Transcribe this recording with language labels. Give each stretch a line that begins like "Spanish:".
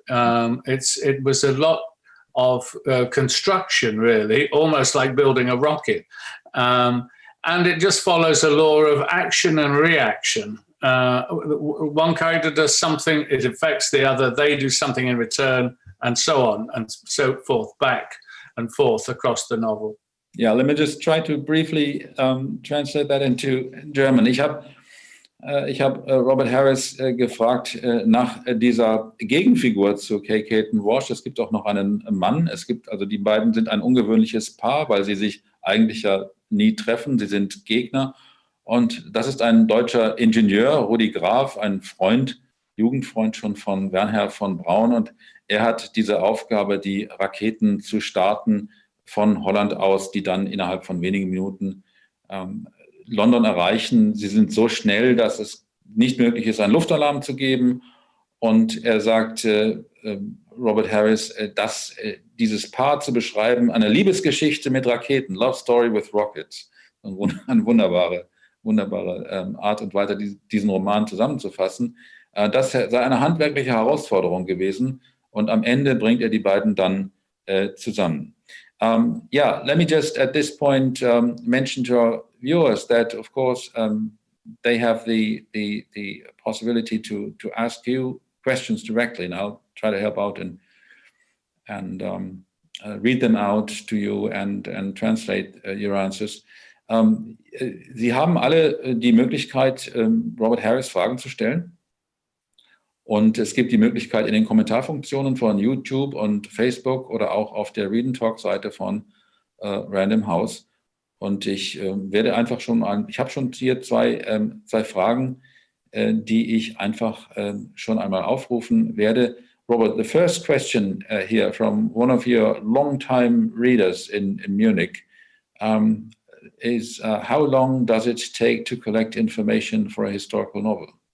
English: It was a lot of construction, really, almost like building a rocket, and it just follows a law of action and reaction. One character does something, it affects the other, they do something in return, and so on and so forth, back and forth across the novel. Yeah, let me just try to briefly translate that into German.
German: Ich habe Robert Harris gefragt nach dieser Gegenfigur zu Kate Walsh. Es gibt auch noch einen Mann. Also die beiden sind ein ungewöhnliches Paar, weil sie sich eigentlich ja nie treffen. Sie sind Gegner. Und das ist ein deutscher Ingenieur, Rudi Graf, ein Freund, Jugendfreund schon von Wernher von Braun. Und er hat diese Aufgabe, die Raketen zu starten von Holland aus, die dann innerhalb von wenigen Minuten London erreichen. Sie sind so schnell, dass es nicht möglich ist, einen Luftalarm zu geben. Und er sagt, Robert Harris, dass dieses Paar zu beschreiben, eine Liebesgeschichte mit Raketen,
English: Love Story with Rockets,
German: eine wunderbare Art und Weise, diesen Roman zusammenzufassen. Das sei eine handwerkliche Herausforderung gewesen und am Ende bringt er die beiden dann zusammen.
English: Let me just at this point mention to our viewers that, of course, they have the possibility to ask you questions directly, and I'll try to help out and read them out to you and translate your answers.
German: Sie haben alle die Möglichkeit, Robert Harris Fragen zu stellen. Und es gibt die Möglichkeit in den Kommentarfunktionen von YouTube und Facebook oder auch auf der Read and Talk Seite von Random House. Und ich werde einfach ich habe schon hier zwei Fragen, die ich einfach schon einmal aufrufen werde.
English: Robert, the first question here from one of your long-time readers in Munich is how long does it take to collect information for a historical novel?